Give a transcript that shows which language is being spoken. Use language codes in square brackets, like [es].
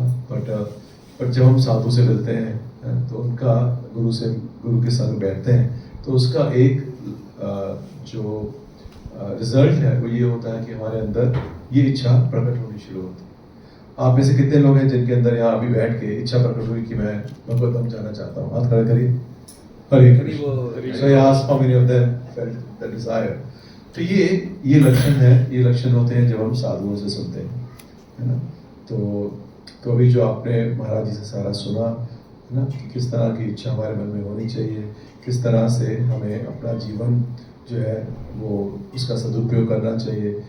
[hi] But जब हम साधु से मिलते हैं तो उनका गुरु के साथ बैठते हैं तो उसका एक जो रिजल्ट है वो ये होता है कि हमारे अंदर ये इच्छा प्रकट होनी शुरू होती है. आप में से कितने लोग हैं जिनके अंदर यहाँ अभी बैठ के इच्छा प्रकट हुई कि मैं भगवत धाम जाना चाहता हूँ? हाथ खड़े करिए. हरे Krishna. [en] So I asked how many of them felt the desire. [hi] तो ये लक्षण है, ये लक्षण होते हैं जब हम साधुओं से सुनते हैं, है ना. तो अभी जो आपने महाराज जी से सारा सुना है ना, कि किस तरह की इच्छा हमारे मन में होनी चाहिए, किस तरह से हमें अपना जीवन जो है वो उसका सदुपयोग करना चाहिए.